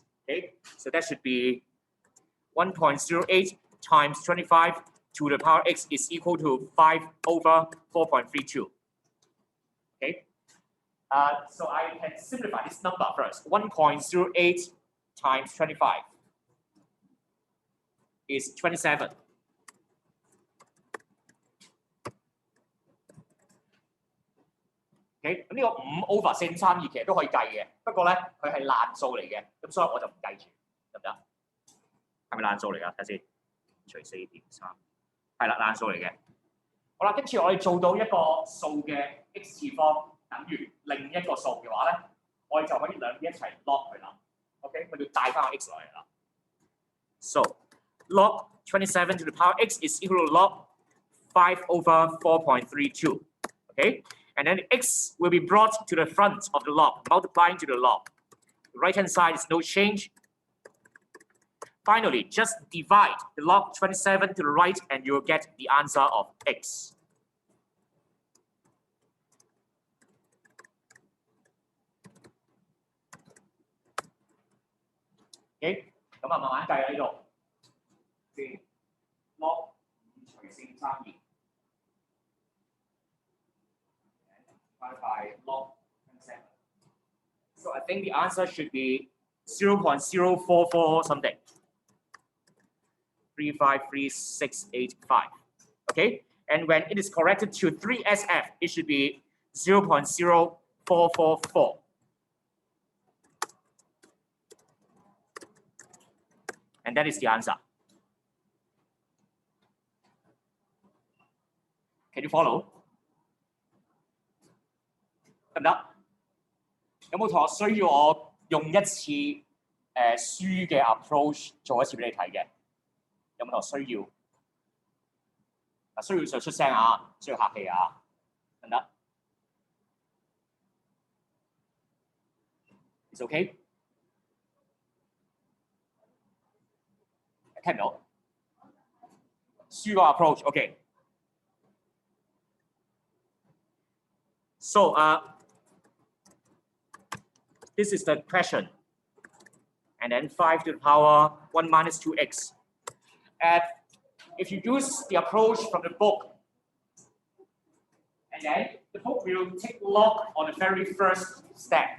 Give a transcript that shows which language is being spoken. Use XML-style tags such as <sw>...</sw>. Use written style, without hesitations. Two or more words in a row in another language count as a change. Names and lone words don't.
<en>Okay, so that should be 1.08 times 25 to the power x is equal to 5 over 4.32. Okay, so I can simplify this number first. 1.08 times 25 is 27.</en> <yue>OK， 咁呢個5 over 4.32其實都可以計嘅，不過咧佢係爛數嚟嘅，咁所以我就唔計住，得唔得？係咪爛數嚟㗎？睇先，除4.3，係啦，爛數嚟嘅。好啦，跟住我哋做到一個數嘅 x 次方等於另一個數嘅話咧，我哋就可以兩邊一齊 log 佢啦。OK， 我哋要帶翻個 x 落嚟啦。</yue> <en>So log 27 to the power x is equal to log 5 over 4.32. Okay. And then x will be brought to the front of the log, multiplying to the log. The right-hand side is no change. Finally, just divide the log 27 to the right and you'll get the answer of x.</en> <yue>Okay, 咁啊慢慢計喺度。先 log 5除 4.32。</yue> <en>by log 27. So I think the answer should be 0.044 something. 353,685. Okay, and when it is corrected to 3SF, it should be 0.0444. And that is the answer. Can you follow?</en> <yue>得唔得？有冇同學需要我用一次書嘅 approach 做一次俾你睇嘅？有冇同學需要？需要就出聲啊，需要客氣啊，得唔得 ？</yue> <en>It's okay？</en> <yue>聽唔到？</yue> <en>書個 approach OK。So this is the question. And then 5 to the power 1 minus 2x. And if you use the approach from the book, and then the book will take log on the very first step.</en>